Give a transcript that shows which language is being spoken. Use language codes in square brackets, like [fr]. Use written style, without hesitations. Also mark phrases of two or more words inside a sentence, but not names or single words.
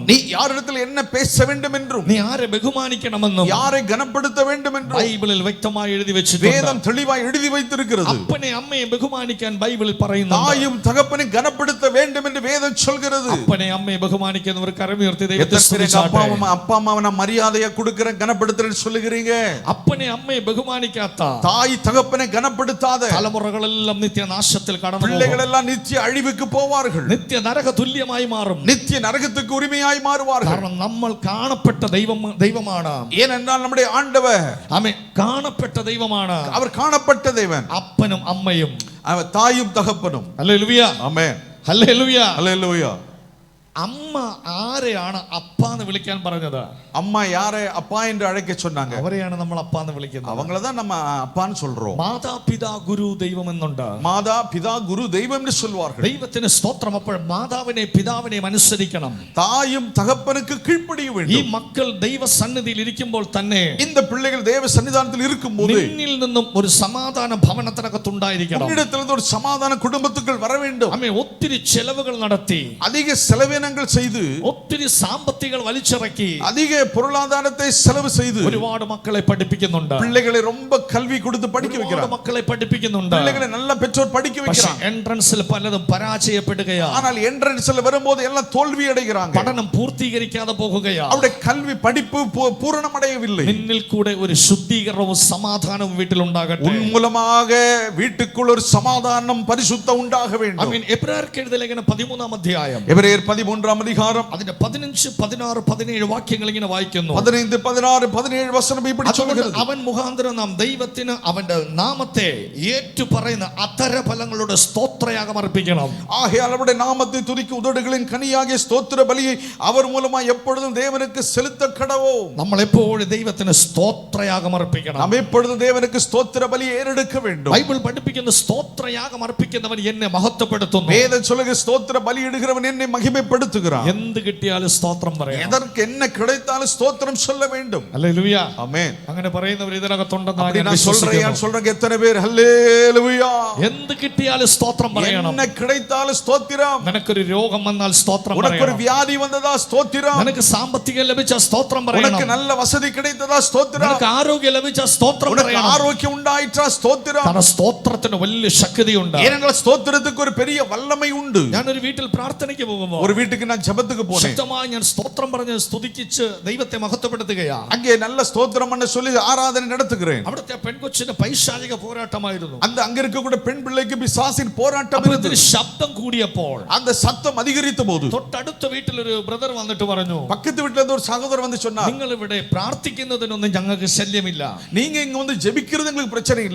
[ta] நீ யாரிடத்தில் என்ன பேச வேண்டும் என்றும், [ml] നീ ആരെ ബഹുമാനിക്കണമെന്നും [ta] யாரை கனப்படுத்த வேண்டும் என்றும் [ml] ബൈബിളിൽ വ്യക്തമായി എഴുതി വെച്ചിട്ടുണ്ട്. [ta] வேதம் தெளிவாய் எழுதி வைத்திருக்கிறது. [ml] അപ്പനെ അമ്മയെ ബഹുമാനിക്കാൻ ബൈബിളിൽ പറയുന്നു. [ta] தாயும் தகப்பனை கனப்படுத்த வேண்டும் என்று வேதம் சொல்கிறது. [ml] അപ്പനെ അമ്മയെ ബഹുമാനിക്കുന്നവർ കരമുയർത്തി ദൈവത്തെ [ta] எத்தனை [ml] സ്തുതിച്ചാട്ടെ. [ta] அப்பா அம்மாவை நான் மரியாதையா கொடுக்கிறேன் கனப்படுத்துறேன்னு சொல்லுகிறீங்க. [ml] അപ്പനെ അമ്മയെ ബഹുമാനിക്കാത്ത [ta] தாய் தகப்பனை கனப்படுத்தாத [ml] തലമുറകളെല്ലാം നിത്യനാശത്തിൽ കടന്നു [ta] பிள்ளைகள் [ml] പോകും. [ta] எல்லாம் நித்திய அழிவுக்கு போவார்கள். [ml] നിത്യ നരക തുല്യമായി മാറും. [ta] நித்திய நரகத்துக்கு உரிமையாய் மாறுவார்கள். [ml] കാരണം നമ്മൾ കാണപ്പെട്ട ദൈവമാണ്. [ta] ஏனென்றால் நம்முடைய ஆண்டவர் [ml] ആമേൻ, കാണപ്പെട്ട ദൈവമാണ്. [ta] அவர் காணப்பட்ட தேவன். [ml] അപ്പനും അമ്മയും. [ta] அவர் தாயும் தகப்பனும். [ml] ഹല്ലേലൂയ, [ta] ஆமென். [ml] ഹല്ലേലൂയ. [ta] ஹல்லேலூயா. [ml] അമ്മ ആരെയാണ് അപ്പ എന്ന് വിളിക്കാൻ പറഞ്ഞത്? [ta] அம்மா யாரை அப்பா என்று அழைக்க சொன்னாங்க? [ml] അവരെയാണ് നമ്മൾ അപ്പ എന്ന് വിളിക്കുന്നത്. [ta] அவங்கள தான் நம்ம அப்பான்னு சொல்றோம். [ml] മാതാപിതാ ഗുരു ദൈവം എന്നുണ്ട്. [ta] மாதா பிதா குரு தெய்வம் என்று சொல்வார்கள். [ml] ദൈവത്തിന് സ്തോത്രം. അപ്പോൾ മാതാവിനെ പിതാവിനെയും അനുസരിക്കണം. [ta] தாயும் தகப்பனுக்கு கீழ்ப்படிய [ml] ഈ [ta] வேண்டும். [ml] മക്കൾ ദൈവസന്നിധിയിൽ ഇരിക്കുമ്പോൾ തന്നെ [ta] இந்த பிள்ளைகள் தேவ சன்னிதானத்தில் இருக்கும்போது [ml] നിന്നിൽ നിന്നും ഒരു സമാധാന ഭവനത്തിനകത്തുണ്ടായിരിക്കണം. [ta] உன்னிடத்திலிருந்து ஒரு சமாதான குடும்பத்துக்குள் வர வேண்டும். [ml] അമ്മേ, ഒത്തിരി ചെലവുകൾ നടത്തി, [ta] அதிக செலவினங்கள் செய்து, [ml] ഒത്തിരി സാമ്പത്തികൾ വലിച്ചിറക്കി [ta] அதிக பொருளாதாரத்தை செலவு செய்து [ml] ഒരുപാട് മക്കളെ പഠിപ്പിക്കുന്നുണ്ട്. [ta] பிள்ளைகளை ரொம்ப கல்வி கொடுத்து படிக்க [ml] ഒരുപാട് [ta] வைக்கிறார். [ml] മക്കളെ പഠിപ്പിക്കുന്നുണ്ട്. [ta] பிள்ளைகளை நல்ல பெற்றோர் படிக்க [ml] പക്ഷേ [ta] வைக்கிறார். [ml] എൻട്രൻസിൽ പലതും പരാജയപ്പെടുകയാണ്. [ta] ஆனால் என்ட்ரன்ஸ்ல வரும்போது எல்லாம் தோல்வி அடைகிறாங்க. [ml] പഠനം പൂർത്തീകരിക്കാതെ പോകുകയാണ്. [ta] அவருடைய கல்வி படிப்பு பூரணமடையவில்லை. [ml] നിന്നിൽ കൂടെ ഒരു ശുദ്ധീകരണവും സമാധാനവും വീട്ടിലുണ്ടാകട്ടെ. [ta] உன் மூலமாக வீட்டுக்குள் ஒரு சமாதானம் பரிசுத்தம் உண்டாக வேண்டும். [ml] ആമേൻ. എബ്രായർക്ക് എഴുതിയ ലേഖനം 13-ാം അധ്യായം [ta] எபிரேயர் 13 33 அதிகாரம் [ml] അതിന്റെ 15, 16, 17 വാക്യങ്ങൾ ഇങ്ങനെ വായിക്കുന്നു. [ta] 15, 16, 17 വചനം இப்படி சொல்கிறது. [ml] അവൻ മുഖാന്തരം നാം ദൈവത്തിന് അവന്റെ നാമത്തെ ഏറ്റു പറയുന്ന അധരഫലങ്ങളുടെ സ്തോത്രയാഗം അർപ്പിക്കണം. [ta] ஆகையால் அவருடைய நாமத்தை துதிக்கும் உதடுகளின் கனியாகிய ஸ்தோத்திர பலியை அவர் மூலமா எப்பொழுதும் தேவனுக்கு செலுத்த கடவோம். [ml] നമ്മൾ എപ്പോഴും ദൈവത്തിന് സ്തോത്രയാഗം അർപ്പിക്കണം. [ta] நாம் எப்பொழுதும் தேவனுக்கு ஸ்தோத்திர பலியை ஏறெடுக்க வேண்டும். [ml] ബൈബിൾ പഠിപ്പിക്കുന്ന സ്തോത്രയാഗം അർപ്പിക്കുന്നവൻ എന്നെ മഹത്വപ്പെടുത്തുന്നു. [ta] வேதம் சொல்லுகிற ஸ்தோத்திர பலி இடுகிறவன் என்னை மகிமைப்படுத்துகிறான். [ml] എന്ത് കിട്ടിയാലും സ്തോത്രം പറയണം. [ta] எதற்கு என்ன கிடைத்தாலும் ஸ்தோத்திரம் சொல்ல வேண்டும். [ml] ഹല്ലേലൂയ. [ta] ஆமென். [ml] അങ്ങനെ പറയുന്നവർ ഇതിനകത്തുണ്ടെന്ന് [ta] அப்படி [ml] ഞാൻ [ta] நான் [ml] വിശ്വസിക്കുന്നു. [ta] சொல்றேன் எத்தனை பேர் ஹல்லேலூயா. [ml] എന്ത് കിട്ടിയാലും സ്തോത്രം പറയണം. [ta] என்ன கிடைத்தாலும் ஸ்தோத்திரம். [ml] നിനക്കൊരു രോഗം വന്നാൽ സ്തോത്രം [ta] உனக்கு ஒரு [ml] പറയണം. [ta] வியாதி வந்ததா ஸ்தோத்திரம். [ml] നിനക്ക് സാമ്പത്തികം ലഭിച്ച സ്തോത്രം പറയണം. [ta] உனக்கு நல்ல வசதி கிடைத்ததா ஸ்தோத்திரம். [ml] നിനക്ക് ആരോഗ്യം ലഭിച്ച സ്തോത്രം [ta] உனக்கு [ml] പറയണം. [ta] ஆரோக்கியம் உண்டாயிற்றா ஸ்தோத்திரம். [ml] കാരണം സ്തോത്രത്തിന് വലിയ ശക്തിയുണ്ട്. [ta] ஏனென்றால் ஸ்தோத்திரத்துக்கு ஒரு பெரிய வல்லமை உண்டு. [ml] ഞാനൊരു വീട്ടിൽ പ്രാർത്ഥനയ്ക്ക് പോകുമ്പോൾ [ta] ஒரு வீட்டுக்கு நான் ஜெபத்துக்கு போனேன். [ml] ശക്തമായി ഞാൻ സ്തോത്രം പറഞ്ഞ് സ്തുതിച്ച് ദൈവത്തെ മഹത്വപ്പെടുത്തുകയാ. [ta] அங்கே நல்ல ஸ்தோத்திரம் பண்ண சொல்லி ஆராதனை நடத்துகிறேன். [ml] അവിടുത്തെ പെൺകൊച്ചിന് പൈശാചിക പോരാട്ടമായിരുന്നു. [ta] அங்க இருக்க கூட பெண் பிள்ளைக்கு பிசாசின் போராட்டம் [ml] അപ്പോൾ [ta] இருந்தது. [ml] ഇതിന് ശബ്ദം കൂടിയപ്പോൾ [ta] அந்த சத்தம் அதிகரித்த போது [ml] തൊട്ടടുത്ത വീട്ടിലൊരു ബ്രദർ വന്നിട്ട് പറഞ്ഞു, [ta] பக்கத்து வீட்டுல இருந்து ஒரு சகோதரர் வந்து சொன்னார், [ml] നിങ്ങൾ ഇവിടെ പ്രാർത്ഥിക്കുന്നതിനൊന്നും ഞങ്ങൾക്ക് ശല്യമില്ല, [ta] நீங்க இங்க வந்து ஜெபிக்கிறது எங்களுக்கு பிரச்சனை இல்ல,